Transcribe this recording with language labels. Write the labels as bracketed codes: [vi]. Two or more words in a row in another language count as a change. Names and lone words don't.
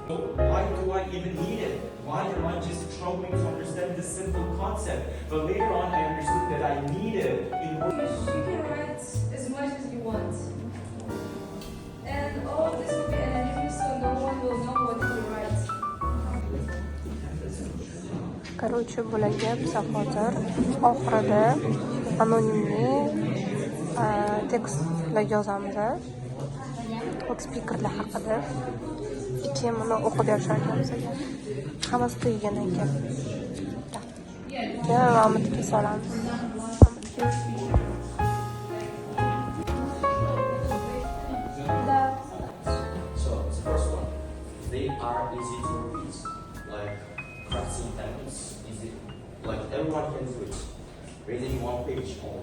[en] Why do I even need it? Why am I just struggling to understand this simple concept? But later on, I understood that I needed in order. You can write as much as you want. And all this will be anonymous, so no one will know what you write. [uz] Короче, bularga biz hozir oxirida anonimli tekstlar yozamiz. Speakerlar haqida. Keyin buni o'qib berishadi bizga. Hammasi tugagandan keyin. Keyin romitga solamiz. [en] So, the first one. They are easy to read. Like crafting things, easy. Like everyone can do it. Reading one page only.